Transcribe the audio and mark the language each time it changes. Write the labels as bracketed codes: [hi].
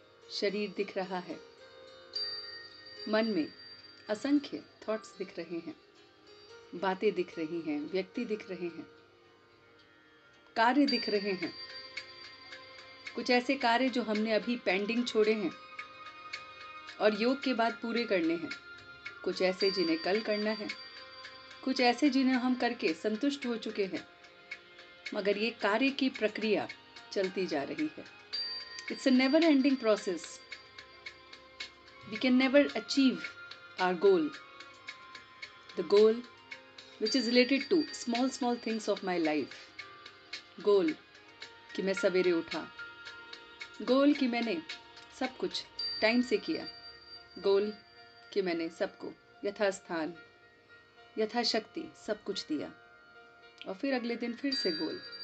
[hi] शरीर दिख रहा है, मन में असंख्य थॉट्स दिख रहे हैं, बातें दिख रही हैं, व्यक्ति दिख रहे हैं, कार्य दिख रहे हैं, कुछ ऐसे कार्य जो हमने अभी पेंडिंग छोड़े हैं और योग के बाद पूरे करने हैं, कुछ ऐसे जिन्हें कल करना है, कुछ ऐसे जिन्हें हम करके संतुष्ट हो चुके हैं, मगर ये कार्य की प्रक्रिया चलती जा रही है। [en] It's a never ending process. We can never achieve our goal. The goal which is related to small things of my life. [hi] Goal कि मैं सवेरे उठा, गोल कि मैंने सब कुछ टाइम से किया, गोल कि मैंने सबको यथास्थान यथाशक्ति सब कुछ दिया, और फिर अगले दिन फिर से गोल।